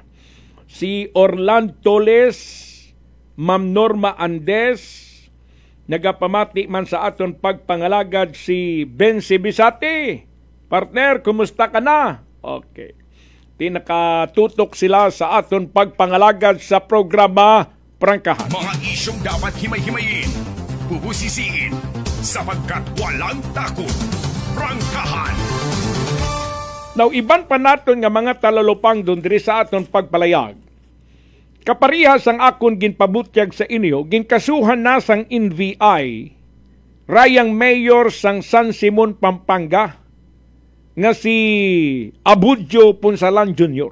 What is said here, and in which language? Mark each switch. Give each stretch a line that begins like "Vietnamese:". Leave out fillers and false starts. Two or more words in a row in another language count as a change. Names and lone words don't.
Hiligaynon: Si Orlando Toles, Ma'am Norma Andes, nagapamati man sa aton pagpangalagad si Bensi Bisati. Partner, kumusta ka na? Okay. Tinakatutok sila sa aton pagpangalagad sa programa Prangkahan.
Filipino: Mga isyong dapat himay-himayin, bubusisiin, sapagkat walang takot. Prangkahan.
Hiligaynon: Now, iban pa naton nga mga talalupang doon diri sa aton pagpalayag. Kaparihas ang akon ginpabutyag sa inyo, ginkasuhan na sang NVI, rayang mayor sang San Simon, Pampanga, nga si Abudjo Punsalan Jr.